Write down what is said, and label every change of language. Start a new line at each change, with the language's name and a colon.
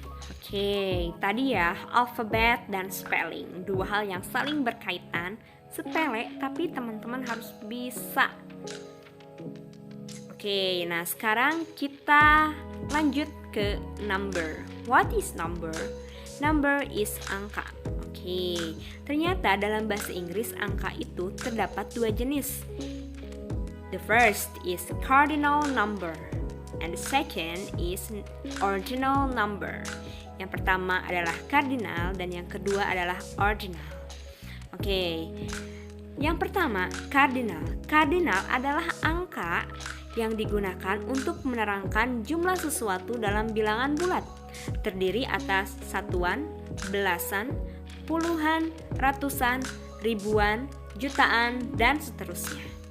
Indonesian: Oke, tadi ya alfabet dan spelling, dua hal yang saling berkaitan, sepele tapi teman-teman harus bisa. Oke, nah sekarang kita lanjut ke number.
English: What is number? Number is angka.
Indonesian: Oke, ternyata dalam bahasa Inggris angka itu terdapat dua jenis.
English: The first is cardinal number and the second is ordinal number.
Indonesian: Yang pertama adalah kardinal dan yang kedua adalah ordinal. Oke, yang pertama kardinal. Kardinal adalah angka yang digunakan untuk menerangkan jumlah sesuatu dalam bilangan bulat. Terdiri atas satuan, belasan, puluhan, ratusan, ribuan, jutaan, dan seterusnya.